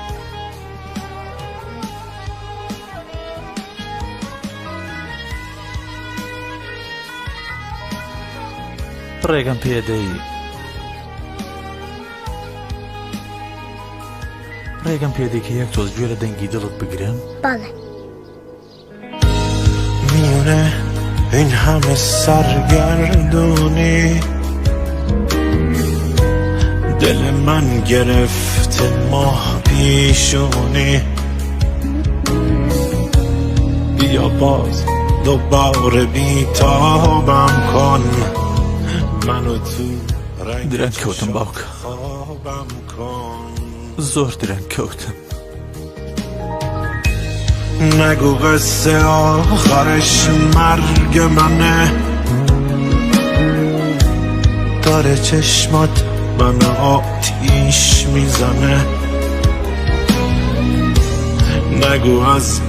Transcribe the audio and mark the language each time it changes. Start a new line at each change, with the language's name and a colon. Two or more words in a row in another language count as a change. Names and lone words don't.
Central Kurdish: ڕێگەم پێدەی کە یەک تۆز گوێ لە دەنگی دڵت بگرم؟ بەڵێ
Persian: میونه این همه سرگردونی دل من گرفته ماه پیشونی بیا باز دوباره بیتابم کن منو تو
Central Kurdish: درەنگ کەوتم باوکە زۆر درەنگ کەوتم
Persian: نگو قصه آخرش مرگ منه داره چشمات من آتیش میزنه نگو از